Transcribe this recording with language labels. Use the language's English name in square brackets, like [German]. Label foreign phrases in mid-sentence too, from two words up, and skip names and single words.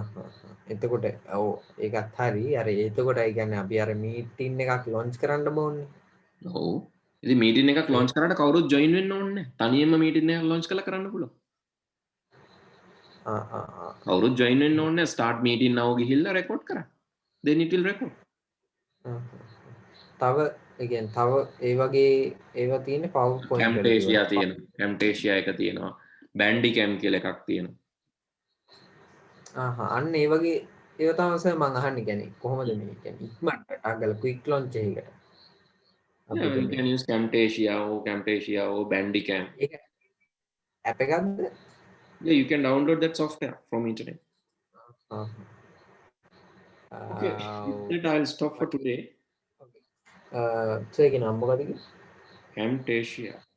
[Sinhala] එතකොට ඔව් ඒකත් හරි අර එතකොට ඒ කියන්නේ අපි අර මීටින් එකක් ලොන්ච් කරන්න ඕනේ. ඔව්. ඉතින් මීටින් එකක් ලොන්ච් කරාට කවුරුත් ජොයින් වෙන්න ඕනේ නැහැ. තනියම මීටින් එකක් ලොන්ච් කරලා කරන්න පුළුවන්. කවුරුත් ජොයින් වෙන්න ඕනේ නැහැ. [English] start meeting now [Sinhala] ගිහිල්ලා record කරන්න. [English] then it will record. [Sinhala] තව ඒ කියන්නේ තව ඒ වගේ ඒවා තියෙන්නේ PowerPoint වල Camtasia තියෙනවා. Camtasia එක තියෙනවා. Bandicam කියලා එකක් තියෙනවා. අන්න ඒ වගේ ඒවා තමයි සර් මම අහන්නේ කියන්නේ කොහොමද මේ කියන්නේ ඉක්මනට ටග්ගල [English] quick launch [Sinhala] එකකට [English] Yeah, you can use Camtasia or Bandicam. [Sinhala] ඒක ඇප් එකක්ද? [English] Yeah, you can download that software from internet. Okay, with that I'll stop for today. [Sinhala] සර් ඒක නම් මොකද කිව්වේ? Camtasia.